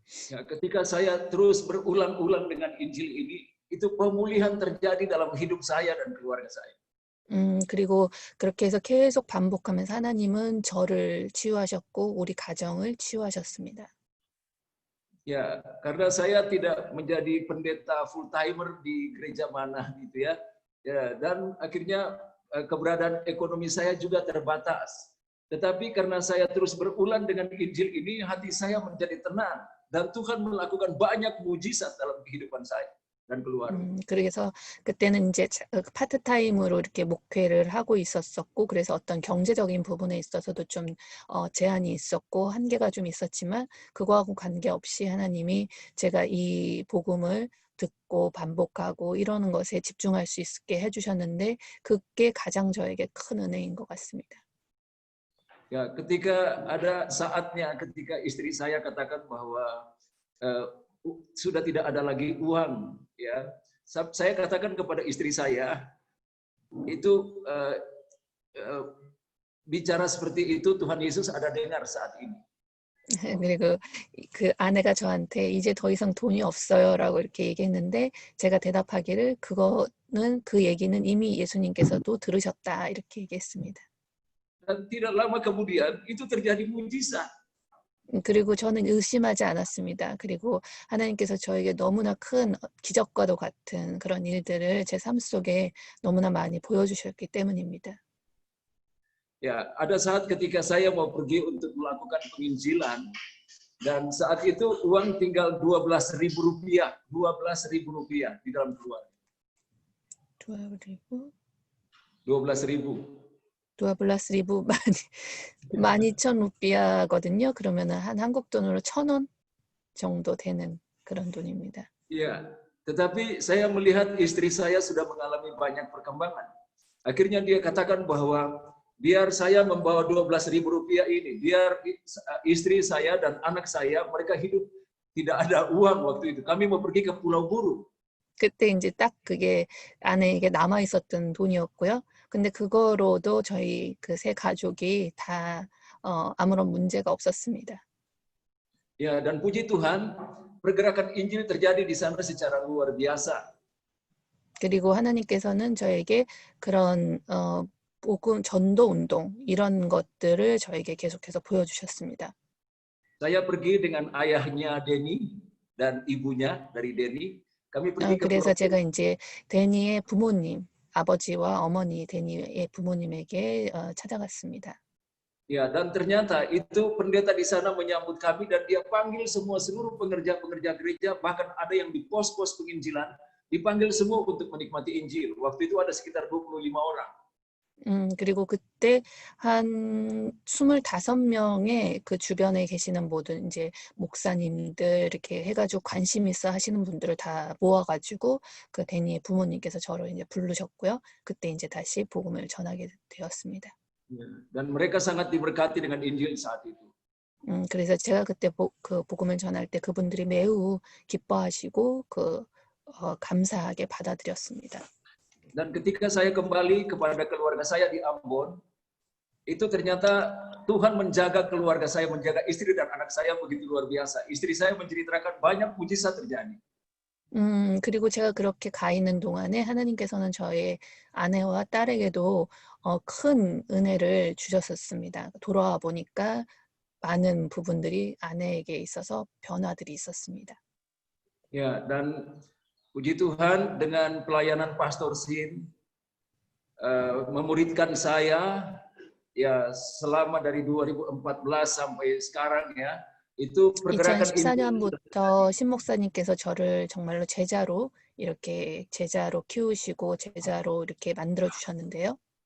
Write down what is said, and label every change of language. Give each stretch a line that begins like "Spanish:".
Indonesian: Ya, ketika saya terus berulang-ulang dengan Injil ini, itu pemulihan terjadi dalam hidup saya dan keluarga saya.
Korean: 그리고 그렇게 해서 계속 반복하면서 하나님은 저를 치유하셨고 우리 가정을 치유하셨습니다.
Indonesian: Ya, karena saya tidak menjadi pendeta full timer di gereja mana gitu ya. Ya, dan akhirnya keberadaan ekonomi saya juga terbatas. Tetapi karena saya terus berulang dengan Injil ini, hati saya menjadi tenang dan Tuhan melakukan banyak mujizat dalam kehidupan saya dan keluarga.
Korean: 그래서 그때는 이제 파트타임으로 이렇게 목회를 하고 있었었고 그래서 어떤 경제적인 부분에 있어서도 좀 제한이 있었고 한계가 좀 있었지만 그거하고 관계없이 하나님이 제가 이 복음을 듣고 반복하고 이러는 것에 집중할 수 있게 해주셨는데 그게 가장 저에게 큰 은혜인 것 같습니다.
Indonesian: Ya, ketika ada saatnya ketika istri saya katakan bahwa sudah tidak ada lagi uang, ya, saya katakan kepada istri saya itu bicara seperti itu Tuhan Yesus ada dengar saat ini.
Korean: 그리고 그 아내가 저한테 이제 더 이상 돈이 없어요라고 이렇게 얘기했는데 제가 대답하기를 그거는 그 얘기는 이미 예수님께서도 들으셨다 이렇게 얘기했습니다.
Indonesian: Dan tidak lama kemudian itu terjadi mujizat.
Korean: 그리고 저는 의심하지 않았습니다. 그리고 하나님께서 저에게 너무나 큰 기적과도 같은 그런 일들을 제 삶 속에 너무나 많이 보여주셨기 때문입니다.
Indonesian: Ya, ada saat ketika saya mau pergi untuk melakukan penginjilan dan saat itu uang tinggal Rp12.000, Rp12.000 di dalam keluarga. 12.000.
Korean: 12,000 12,000 루피아거든요. 그러면은 한 한국 돈으로 1,000원 정도 되는 그런 돈입니다.
Indonesian: Iya, tetapi saya melihat istri saya sudah mengalami banyak perkembangan. Akhirnya dia katakan bahwa biar saya membawa Rp12.000 ini, biar istri saya dan anak saya mereka hidup tidak ada uang waktu itu. Kami mau pergi ke Pulau Buru.
Korean: 그때 이제 딱 그게 아내에게 남아 있었던 돈이었고요. 근데 그거로도 저희 그 세 가족이 다 아무런 문제가 없었습니다.
Indonesian: Ya, dan puji Tuhan, pergerakan Injil terjadi di sana secara luar biasa.
Korean: 그리고 하나님께서는 저에게 그런 복음 전도 운동 이런 것들을 저에게 계속해서 보여주셨습니다.
Indonesian: Saya pergi dengan ayahnya Denny dan ibunya dari Denny. Kami pergi ke
Korean: 그래서
Indonesian: Pulau
Korean: 제가 이제 데니의 부모님, 아버지와 어머니 데니의 부모님에게 찾아갔습니다.
Indonesian: Ya, dan ternyata itu pendeta di sana menyambut kami dan dia panggil semua seluruh pengerja-pengerja gereja, bahkan ada yang di pos-pos penginjilan, dipanggil semua untuk menikmati Injil. Waktu itu ada sekitar 25 orang.
Korean: 그리고 그때 한 25명의 그 주변에 계시는 모든 이제 목사님들 이렇게 해가지고 관심 있어 하시는 분들을 다 모아가지고 그 데니의 부모님께서 저를 이제 부르셨고요. 그때 이제 다시 복음을 전하게 되었습니다.
Indonesian: Dan mereka sangat diberkati dengan Injil saat itu.
Korean: 그래서 제가 그때 그 복음을 전할 때 그분들이 매우 기뻐하시고 감사하게 받아들였습니다.
Indonesian: Dan ketika saya kembali kepada keluarga saya di Ambon, itu ternyata Tuhan menjaga keluarga saya, menjaga istri dan anak saya begitu luar biasa. Istri saya menceritakan banyak mujizat terjadi.
Korean: 그리고 제가 그렇게 가 있는 동안에 하나님께서는 저의 아내와 딸에게도 큰 은혜를 주셨었습니다. 돌아와 보니까 많은 부분들이 아내에게 있어서 변화들이 있었습니다.
Indonesian: Ya, dan puji Tuhan dengan pelayanan Pastor Sin memuridkan saya ya selama dari 2014 sampai sekarang ya. itu pergerakan injil
Korean: 2014년부터 신 목사님께서 저를 정말로 제자로 이렇게 제자로 키우시고 제자로 이렇게 만들어 주셨는데요.